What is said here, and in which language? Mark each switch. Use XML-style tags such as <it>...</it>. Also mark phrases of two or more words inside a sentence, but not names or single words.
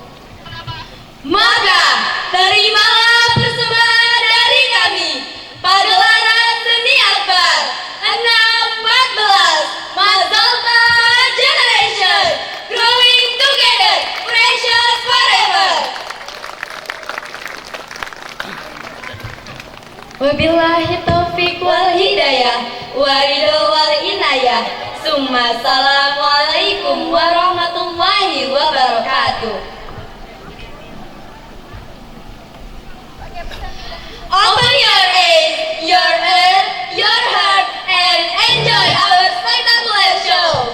<id>Maka terimalah persembahan dari kami, Pagelaran Seni Akbar 614 Mazalta Generation, Growing Together, Precious Forever.</id> <ar>وبالله التوفيق والهداية والرضا والعناية. ثم السلام عليكم ورحمة الله وبركاته.</ar> <en>Open your eyes, your ear, your heart, and enjoy our spectacular show.</en>